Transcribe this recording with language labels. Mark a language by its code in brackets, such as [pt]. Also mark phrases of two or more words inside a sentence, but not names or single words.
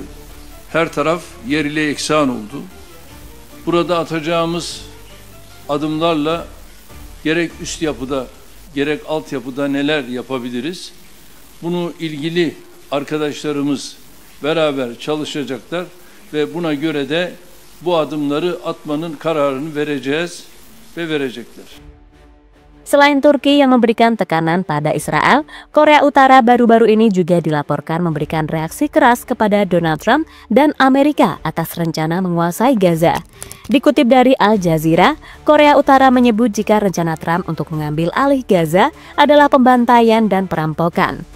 [tr] Her taraf yerle yeksan oldu. Burada atacağımız adımlarla gerek üst yapıda gerek altyapıda neler yapabiliriz? Bunu ilgili arkadaşlarımız beraber çalışacaklar ve buna göre de bu adımları atmanın kararını vereceğiz ve verecekler. [id] Selain Turki yang memberikan tekanan pada Israel, Korea Utara baru-baru ini juga dilaporkan memberikan reaksi keras kepada Donald Trump dan Amerika atas rencana menguasai Gaza. Dikutip dari Al Jazeera, Korea Utara menyebut jika rencana Trump untuk mengambil alih Gaza adalah pembantaian dan perampokan.